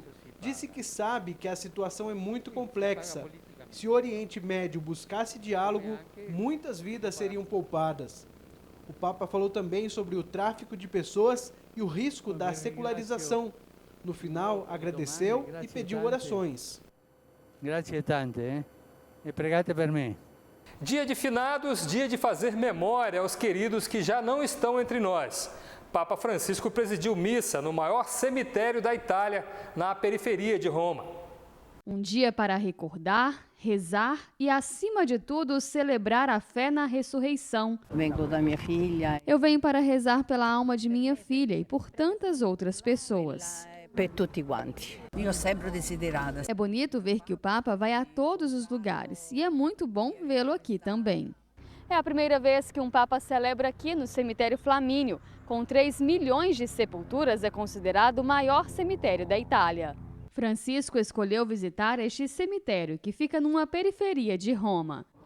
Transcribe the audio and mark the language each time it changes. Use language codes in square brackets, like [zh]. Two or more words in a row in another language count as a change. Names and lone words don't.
[pt] Disse que sabe que a situação é muito complexa. Se o Oriente Médio buscasse diálogo, muitas vidas seriam poupadas. O Papa falou também sobre o tráfico de pessoas e o risco da secularização. No final, agradeceu e pediu orações. [it] Grazie tante, e pregate per me. [pt] Dia de finados, dia de fazer memória aos queridos que já não estão entre nós. Papa Francisco presidiu missa no maior cemitério da Itália, na periferia de Roma. Um dia para recordar, rezar e, acima de tudo, celebrar a fé na ressurreição. Vengo da minha filha. Eu venho para rezar pela alma de minha filha e por tantas outras pessoas. [it] Per tutti quanti. Io sempre desiderata. [pt] É bonito ver que o Papa vai a todos os lugares e é muito bom vê-lo aqui também. É a primeira vez que um Papa celebra aqui no cemitério Flamínio. Com 3 milhões de sepulturas, é considerado o maior cemitério da Itália. Francisco escolheu visitar este cemitério, que fica numa periferia de Roma.